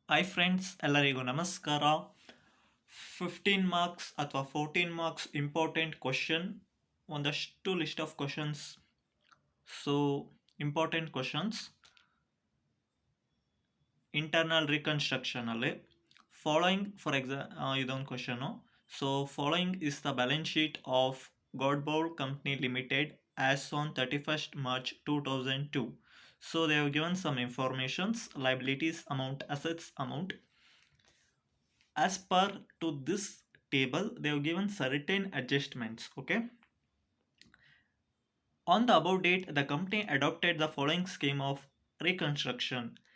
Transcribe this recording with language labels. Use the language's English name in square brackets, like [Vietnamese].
[English] Hi friends, [Kannada] ಎಲ್ಲರಿಗೂ ನಮಸ್ಕಾರ. 15 marks ಅಥವಾ 14 ಮಾರ್ಕ್ಸ್ ಇಂಪಾರ್ಟೆಂಟ್ ಕ್ವಶನ್, ಒಂದಷ್ಟು list of questions. So important questions internal reconstruction ಅಲ್ಲಿ ಫಾಲೋಯಿಂಗ್ ಫಾರ್ ಇದೊಂದು question. [English] So following is the balance sheet of Godbole company limited as on 31st March 2002. So they have given some informations: liabilities amount, assets amount. As per to this table, they have given certain adjustments. Okay, on the above date, the company adopted the following scheme of reconstruction.